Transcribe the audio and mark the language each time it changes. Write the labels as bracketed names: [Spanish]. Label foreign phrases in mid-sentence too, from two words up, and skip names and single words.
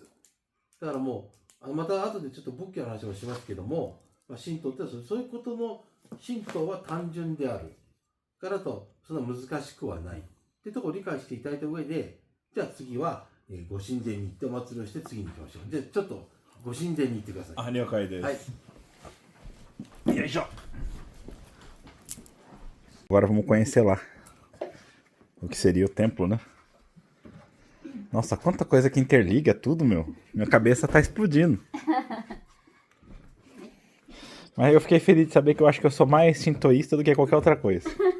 [Japanese] だからもう、また後でちょっと仏教の話もしますけども、神道ってそういうことの、神道は単純である。からと、そんな難しくはない。ってところを理解していただいた上で、じゃあ次は、ご神前に行ってお祭りをして次に行きましょう。じゃあちょっとご神前に行ってください。了解です。はい。 [Portuguese] よいしょ。Agora vamos conhecer lá o que seria o templo, né? Nossa, quanta coisa que interliga tudo, meu. Minha cabeça tá explodindo. Mas eu fiquei feliz de saber que eu acho que eu sou mais shintoísta do que qualquer outra coisa.